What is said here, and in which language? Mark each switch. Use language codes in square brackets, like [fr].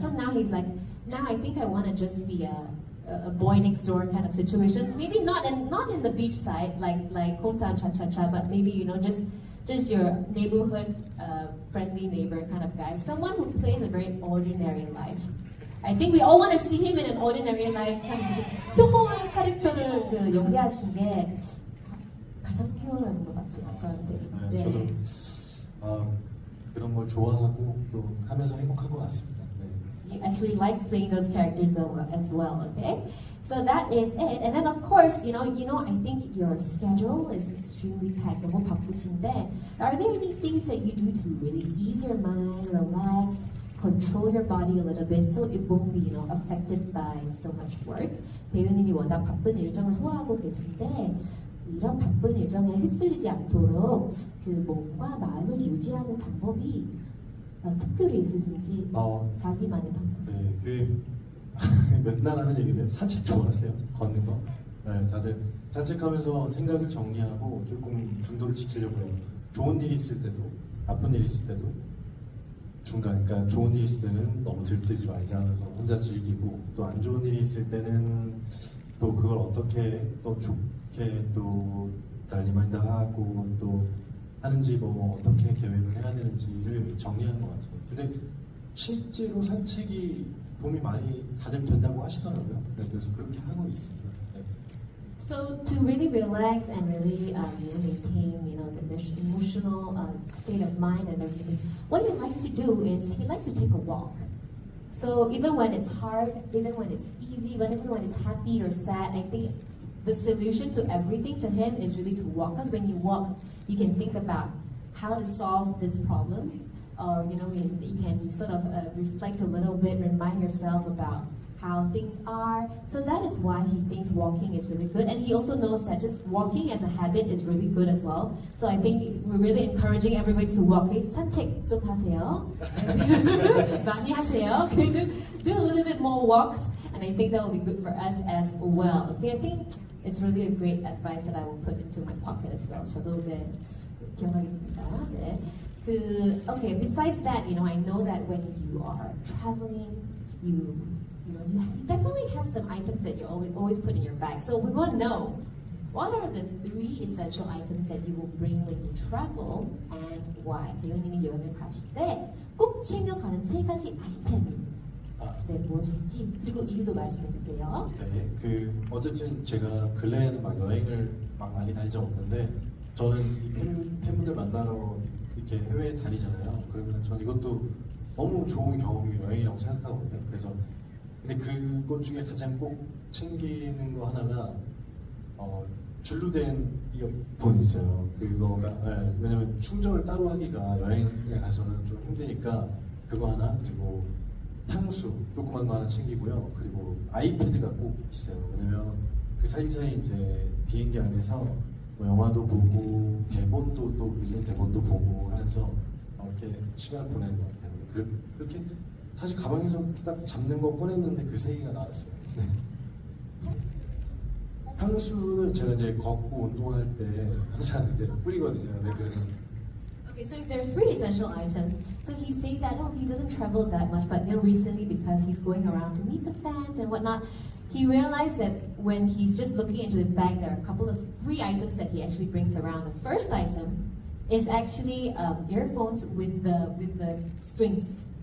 [en] So now he's like, now I think I want to just be a boy next door kind of situation. Maybe not in the beach side like hometown cha-cha-cha, but maybe, you know, just your neighborhood friendly neighbor kind of guy. Someone who plays a very ordinary life. I think we all want to see him in an ordinary life. [ko] 평범한 캐릭터를 그 연기하신 게 가장 뛰어난 것 같아요, 저한테. 네, 저도 그런 걸 좋아하고 또 하면서 행복한 것 같습니다. [en] He actually likes playing those characters as well, okay? So that is it. And then of course, you know, I think your schedule is extremely packed. [ko] 너무 바쁘신데, [en] are there any things that you do to really ease your mind, relax, control your body a little bit so it won't be, you know, affected by so much work? [ko] 배우님이 워낙 바쁜 일정을 소화하고 계신데 이런 바쁜 일정에 휩쓸리지 않도록 그 몸과 마음을 유지하는 방법이 특별히 있으신지 자기만의 방법. 네, 그 맨날 하는 얘기인데 산책 좋아하세요? 걷는 거? 네, 다들 산책하면서 생각을 정리하고 조금 중도를 지키려고 해요. 좋은 일이 있을 때도, 나쁜 일이 있을 때도 중간, 그러니까 좋은 일이 있을 때는 너무 들뜨지 말자 하면서 혼자 즐기고, 또 안 좋은 일이 있을 때는 또 그걸 어떻게 또 좋게 또 리마인드 하고 또 하는지, 뭐 어떻게 계획을 해야 되는지를 정리하는 것 같아요. 근데 실제로 산책이 도움이 많이 다들 된다고 하시더라고요. 네, 그래서 그렇게 하고 있습니다. 네. [en] So to really relax and really maintain, you know, the emotional state of mind and everything, what he likes to do is he likes to take a walk. So even when it's hard, even when it's easy, even when it's happy or sad, I think the solution to everything to him is really to walk. Because when you walk, you can think about how to solve this problem, or you know, you can sort of reflect a little bit, remind yourself about how things are. So that is why he thinks walking is really good, and he also knows that just walking as a habit is really good as well. So I think we're really encouraging everybody to walk. [ko] 산책 좀 하세요. 많이 하세요. [en] Do a little bit more walks, and I think that will be good for us as well. Okay, I think it's really a great advice that I will put into my pocket as well. [ko] 저도 네, 기억하겠습니다. 네. [en] Okay, besides that, you know, I know that when you are traveling, you definitely have some items that you always put in your bag. So we want to know, what are the 3 essential items that you will bring when you travel and why? [ko] 배우님이 여행을 가실 때 꼭 챙겨가는 3가지 아이템. 네, 무엇인지, 그리고 이유도 말씀해 주세요. 네, 그 어쨌든 제가 근래에는 막 여행을 막 많이 다닌 적 없는데, 저는 이 팬분들 만나러 이렇게 해외에 다니잖아요. 그러면 전 이것도 너무 좋은 경험이 여행이라고 생각하거든요. 그래서 근데 그것 중에 가장 꼭 챙기는 거 하나가 줄로 된 이어폰이 있어요. 그거가 왜냐면 충전을 따로 하기가 여행에 가서는 좀 힘드니까 그거 하나, 그리고 탕수 조그만 거 하나 챙기고요. 그리고 아이패드가 꼭 있어요. 왜냐면 그 사이사이 이제 비행기 안에서 뭐 영화도 보고 대본도 또 읽는 대본도 보고 하면서 이렇게 시간을 보내는 것 같아요. 그렇게 사실 가방에서 딱 잡는 거 꺼냈는데 그 세 개가 나왔어요. 네. 향수는 제가 이제 걷고 운동할 때 항상 이제 뿌리거든요. 네, 그래서. [en] Okay, so there's 3 essential items. So he's saying that he doesn't travel that much, but recently because he's going around to meet the fans and whatnot, he realized that when he's just looking into his bag, there are a couple of 3 items that he actually brings around. The first item is actually earphones with the strings.